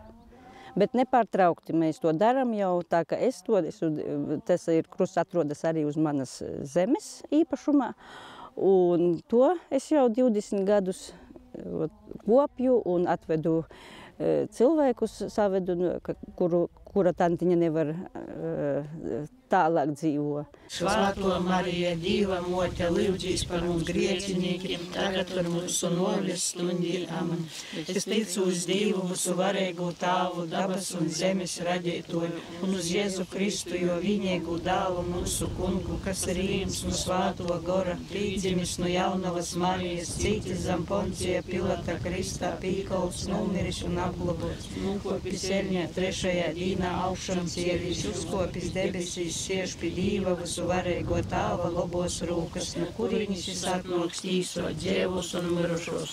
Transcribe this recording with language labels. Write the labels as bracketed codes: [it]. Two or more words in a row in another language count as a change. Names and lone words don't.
[lv] Bet nepārtraukti mēs to darām jau tā, ka tas ir krusts atrodas arī uz manas zemes īpašumā, un to es jau 20 gadus kopju un atvedu cilvēkus, savedu, kura tantiņa nevar tālāk dzīvo. [ltg] Svāto Marija, Dīva mote, lūdzīs par mums griecinīkiem, tagad par mūsu nāves stundī. Amen. Es ticu uz Dievu, mūsu varēgu Tāvu, dabas un zemes radītoju, un uz Jēzu Kristu, jo viņēgu dālu mūsu kungu, kas ir īms un svāto gora, līdzimis no Jaunavas Marijas, cītis zem Poncija Pilata Kristā, pīkauts, numiris un apglobots, nokopis eļņā trešajā dīnā augšām cielīs, uzkopis debesīs, siež pie Dīva, varēgo Tāva labos rūkas, no kurīņas atnāks tīsot dzīvus un mirušos.